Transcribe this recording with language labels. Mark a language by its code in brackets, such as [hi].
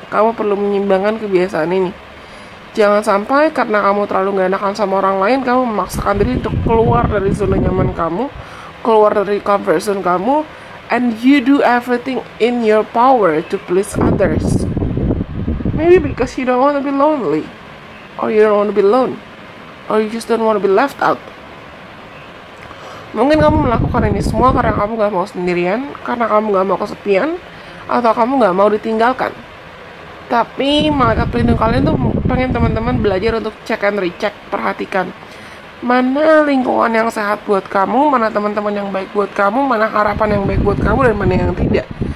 [id] Kamu perlu menyeimbangkan kebiasaan ini. Jangan sampai karena kamu terlalu gak enakan sama orang lain, kamu memaksakan diri untuk keluar dari zona nyaman kamu, keluar dari comfort zone kamu, [en] and you do everything in your power to please others. Maybe because you don't want to be lonely, or you don't want to be alone, or you just don't want to be left out. [id] Mungkin kamu melakukan ini semua karena kamu gak mau sendirian, karena kamu gak mau kesepian, atau kamu gak mau ditinggalkan. Tapi malaikat pelindung kalian tuh pengen teman-teman belajar untuk [en] check and recheck, [id] perhatikan mana lingkungan yang sehat buat kamu, mana teman-teman yang baik buat kamu, mana harapan yang baik buat kamu, dan mana yang tidak.